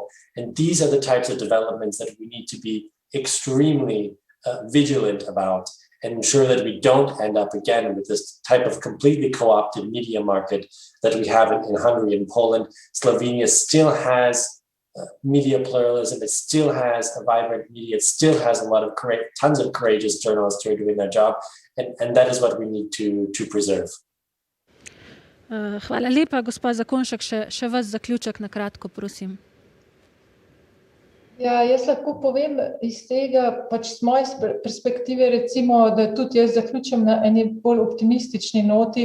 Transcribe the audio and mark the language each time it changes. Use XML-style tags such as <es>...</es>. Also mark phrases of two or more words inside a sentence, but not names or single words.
<en>And these are the types of developments that we need to be extremely vigilant about and ensure that we don't end up again with this type of completely co-opted media market that we have in Hungary and Poland. Slovenia still has media pluralism. It still has a vibrant media. It still has a lot of tons of courageous journalists who are doing their job, and that is what we need to preserve.</en> <sl>Hvala lepa, gospa Zakonjšek. Še vas zaključek na kratko, prosim. Ja, jaz lahko povem iz tega, pač z moje perspektive, recimo, da tudi jaz zaključim na eni bolj optimistični noti.</sl>